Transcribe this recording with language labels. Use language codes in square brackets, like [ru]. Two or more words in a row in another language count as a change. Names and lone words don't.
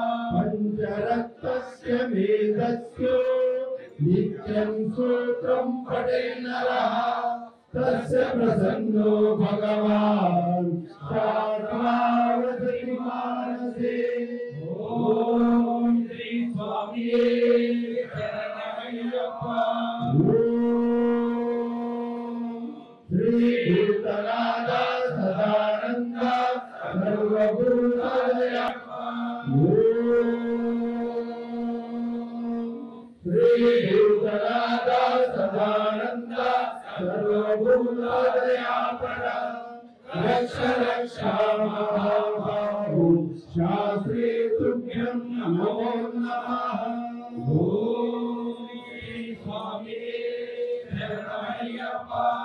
[sa] पञ्चरत्नस्य वेदस्य नित्यं सूत्रं पठे नरः तस्य प्रसन्नो भगवान् सात्वावसति मानसे। [ml] ഓം ശ്രീ സ്വാമിയേ ശരണമയ്യപ്പാ। [sa] శ్రీ భూతనాథ సదానంద సర్వభూతాలయప్ప శ్రీ భూతనాథ సదానంద సర్వభూతాలయాపర రక్ష రక్ష మహాబాహు శాస్త్రీ తుభ్యం నమో నమః [ml] ഓം ശ്രീ സ്വാമി ശരണമയ്യപ്പ